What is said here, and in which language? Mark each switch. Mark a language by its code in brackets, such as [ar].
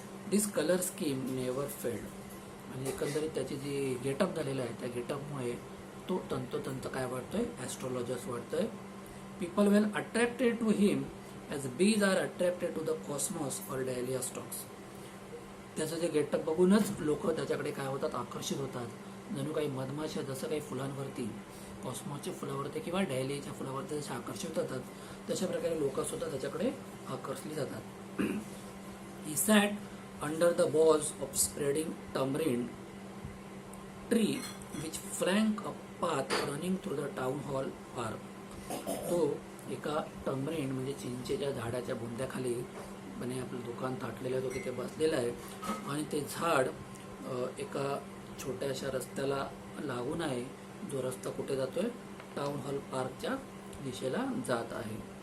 [en] This colour scheme never failed. [mr] आणि एकंदरीत त्याची जी गेटअप झालेला आहे त्या गेटअपमुळे तो तंतोतंत काय वाटतोय, ॲस्ट्रॉलॉजर्स वाटतोय. [en] People were attracted to him as bees are attracted to the cosmos or dahlia stalks. [mr] त्याचं जे गेटअप बघूनच लोक त्याच्याकडे काय होतात, आकर्षित होतात. जणू काही मधमाशा जसं काही फुलांवरती, कॉस्मॉसच्या फुलावरती किंवा डॅलियाच्या फुलावरती जसे आकर्षित होतात, तशा प्रकारे लोक सुद्धा त्याच्याकडे आकर्षली जातात. [en] He sat under the boughs of spreading tamarind tree which flank a path running through the town hall park. [mr] तो एका टमरिंड म्हणजे चिंचेच्या झाडाच्या बुंद्याखाली म्हणे आपलं दुकान थाटलेलं जो तिथे बसलेलं आहे. आणि ते झाड एका छोट्याशा रस्त्याला लागून आहे, जो रस्ता कुठे जातोय, टाउन हॉल पार्कच्या दिशेला जात आहे.